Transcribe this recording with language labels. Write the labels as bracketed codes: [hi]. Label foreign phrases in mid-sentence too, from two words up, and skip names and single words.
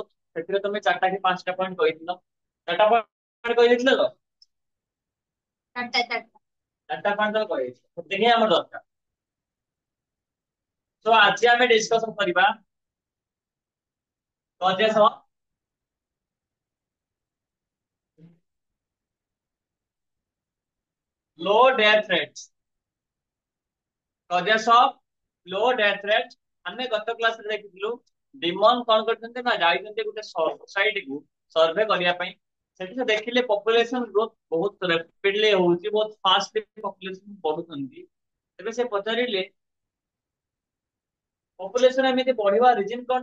[or] ସେଥିରେ ତମେ ଚାରିଟା କି ପାଞ୍ଚଟା ପଏଣ୍ଟ କହିଥିଲ। ଚାରିଟା ପଏଣ୍ଟ କହିଦେଇଥିଲ ତ? ଚାରିଟା ପଏଣ୍ଟ ତମେ କହିଦେଇଥିଲ, ସେତିକି ହିଁ ଆମର ଦରକାର। ତ ଆଜି ଆମେ ଡିସ୍କସନ କରିବା [en] causes of low death rates. causes of low death rate. [or] ଆମେ ଗତ କ୍ଲାସ ରେ ଦେଖିଥିଲୁ ଡିମନ କଣ କରିଛନ୍ତି ନା ଯାଇଛନ୍ତି ଗୋଟେ ସୋସାଇଟି କୁ ସର୍ଭେ କରିବା ପାଇଁ। ସେଠି ସେ ଦେଖିଲେ [en] population growth [or] ବହୁତ ରାପିଡଲି ହଉଛି, ବହୁତ [en] fast population [or] ବଢୁଛନ୍ତି। ତେବେ ସେ ପଚାରିଲେ ପପୁଲେସନ ଏମିତି ବଢିବା ରିଜନ କଣ?